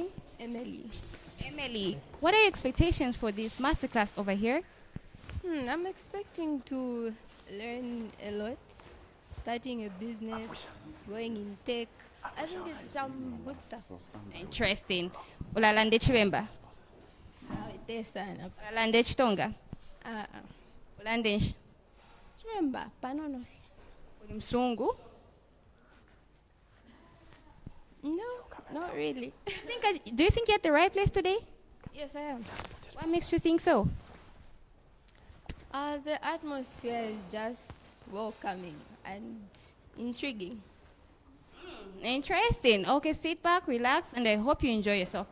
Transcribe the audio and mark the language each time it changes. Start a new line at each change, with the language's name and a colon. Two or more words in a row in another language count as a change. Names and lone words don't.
English: Emily. Emily. What are your expectations for this masterclass over here? I'm expecting to learn a lot. Starting a business, going in tech. I think it's some good stuff. Interesting.
Bemba: Ulalande Chibemba. Sana. Ulalande Chitonga. Ah, Ulande Nsh.
English: Remember, panono.
Bemba: Uli Msungu.
English: No, not really. Do you think you're at the right place today? Yes, I am. What makes you think so? The atmosphere is just welcoming and intriguing. Interesting. Okay, sit back, relax, and I hope you enjoy yourself.